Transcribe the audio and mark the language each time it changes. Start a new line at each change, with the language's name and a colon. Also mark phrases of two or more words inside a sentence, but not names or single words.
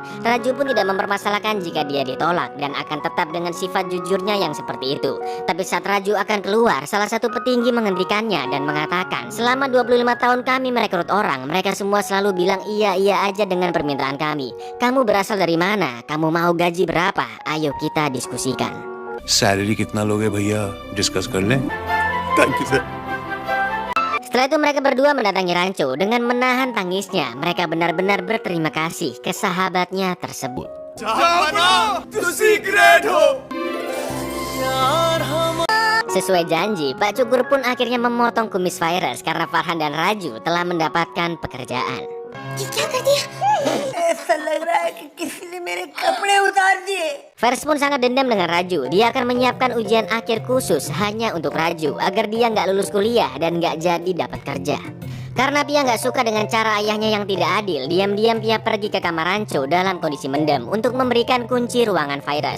Indonesian: Raju pun tidak mempermasalahkan jika dia ditolak dan akan tetap dengan sifat jujurnya yang seperti itu. Tapi saat Raju akan keluar, salah satu petinggi menghentikannya dan mengatakan, selama 25 tahun kami merekrut orang, mereka semua selalu bilang iya aja dengan permintaan kami. Kamu berasal dari mana? Kamu mau gaji berapa? Ayo kita diskusikan.
Hindi: सैलरी कितना लोगे भैया, डिस्कस कर लें।
English: thank you sir.
Indonesian: Setelah itu mereka berdua mendatangi Rancho dengan menahan tangisnya. Mereka benar-benar berterima kasih ke sahabatnya tersebut. Sesuai janji, Pak Cukur pun akhirnya memotong kumis Virus karena Farhan dan Raju telah mendapatkan pekerjaan.
Hindi: ऐसा लग रहा है कि किसी ने मेरे कपड़े उतार दिए।
Indonesian: Virus pun sangat dendam dengan Raju. Dia akan menyiapkan ujian akhir khusus hanya untuk Raju agar dia nggak lulus kuliah dan nggak jadi dapat kerja. Karena Pia nggak suka dengan cara ayahnya yang tidak adil, diam-diam Pia pergi ke kamar Rancho dalam kondisi mendem untuk memberikan kunci ruangan Virus.